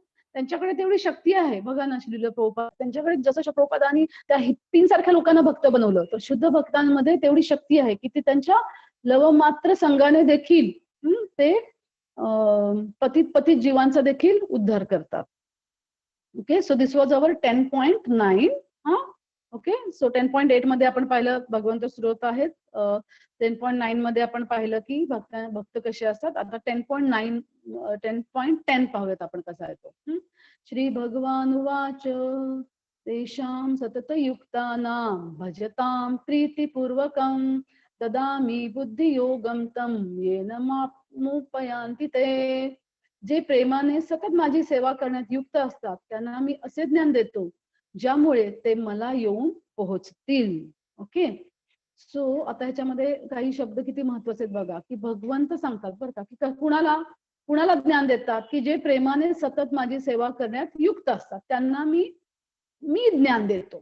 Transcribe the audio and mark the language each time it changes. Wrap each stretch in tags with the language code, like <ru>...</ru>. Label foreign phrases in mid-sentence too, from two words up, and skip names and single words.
<mr>त्यांच्याकडे तेवढी शक्ती आहे. बघा ना श्रील प्रभुपाद त्यांच्याकडे जसं प्रभुपादांनी त्या हिप्पींसारख्या लोकांना भक्त बनवलं, तर शुद्ध भक्तांमध्ये तेवढी शक्ती आहे, की ते त्यांच्या लवमात्र संघाने देखील ते पतित जीवांचा देखील उद्धार करतात. ओके.</mr> <en>so this was our 10.9.</en> <mr>हां. ओके. सो 10.8 मध्ये आपण पाहिलं भगवंत स्रोत आहेत. 10.9 मध्ये आपण पाहिलं की भक्त कसे असतात. आता 10.9 10.10 पाहूयात आपण कसा आहे तो.</mr> <sa>श्री भगवान उवाच तेषां सततयुक्तानां भजतां प्रीतिपूर्वकं ददामि बुद्धियोगं तं येन मामुपयान्ति ते.</sa> <mr>जे प्रेमाने सतत माझी सेवा करण्यात युक्त असतात त्यांना मी असे ज्ञान देतो ज्यामुळे ते मला येऊन पोहोचतील. ओके. सो आता ह्याच्यामध्ये काही शब्द किती महत्वाचे आहेत बघा, की भगवंत सांगतात बरं का, की कुणाला कुणाला ज्ञान देतात, की जे प्रेमाने सतत माझी सेवा करण्यात युक्त असतात त्यांना मी मी ज्ञान देतो.</mr>